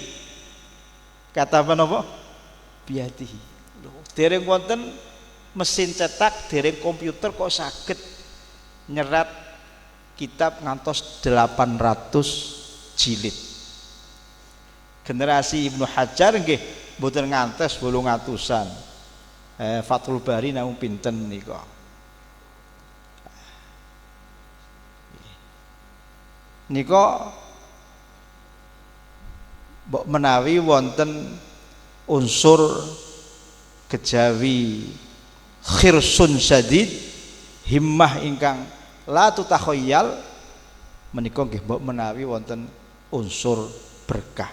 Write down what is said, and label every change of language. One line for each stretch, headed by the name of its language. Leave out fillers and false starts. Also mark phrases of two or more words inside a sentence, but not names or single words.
Javanese: Kataba napa? Biyadihi. Dereng wonten mesin cetak, dereng komputer kok saged nyerat kitab ngantos 800 jilid. Generasi Ibnu Hajar nggih mboten ngantos 800-an. Fathul Bari namung pinten nika. Nika mbok menawi wonten unsur kejawi
Arabic: حرص شديد,
Javanese: himmah ingkang
Arabic: لا تتخيل,
Javanese: menika nggih mbok menawi wonten unsur berkah.